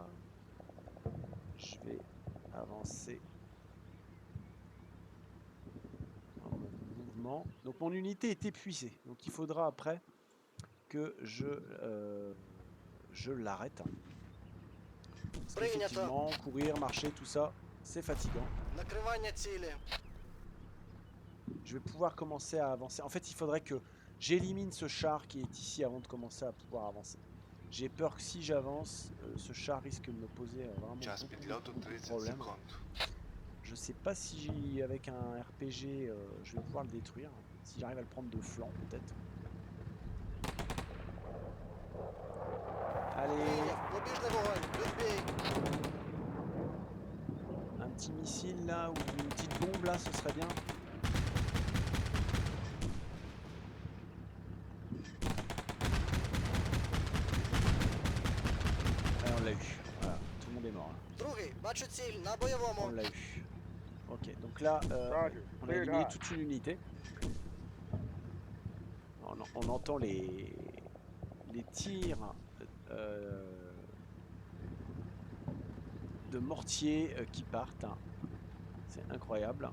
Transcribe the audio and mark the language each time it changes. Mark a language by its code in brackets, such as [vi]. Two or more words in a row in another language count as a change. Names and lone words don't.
[fr] Je vais avancer en mode mouvement. Donc mon unité est épuisée. Donc il faudra après que je l'arrête. Parce qu'effectivement, courir, marcher, tout ça, c'est fatigant. [uk] Накривання цілі. [fr] Je vais pouvoir commencer à avancer. En fait, il faudrait que j'élimine ce char qui est ici avant de commencer à pouvoir avancer. J'ai peur que si j'avance, ce char risque de me poser vraiment [uk] Час підльоту [fr] beaucoup de [uk] 30 [fr] problèmes. [uk] секунд. [fr] Je sais pas si avec un RPG je vais pouvoir le détruire. Si j'arrive à le prendre de flanc peut-être. Allez, [uk] Прийняв. Побіжний вогонь. Відбій. [fr] un petit missile là ou une petite bombe là, ce serait bien. Allez, on l'a eu. Voilà, tout le monde est mort. Là. [uk] Другий, бачу ціль на [fr] On [uk] бойовому. [fr] l'a eu. Ok, donc là, [en] Roger. [fr] on a [en] Cleared [fr] éliminé [en] hot. [fr] toute une unité. On entend les tirs de mortiers qui partent. C'est incroyable.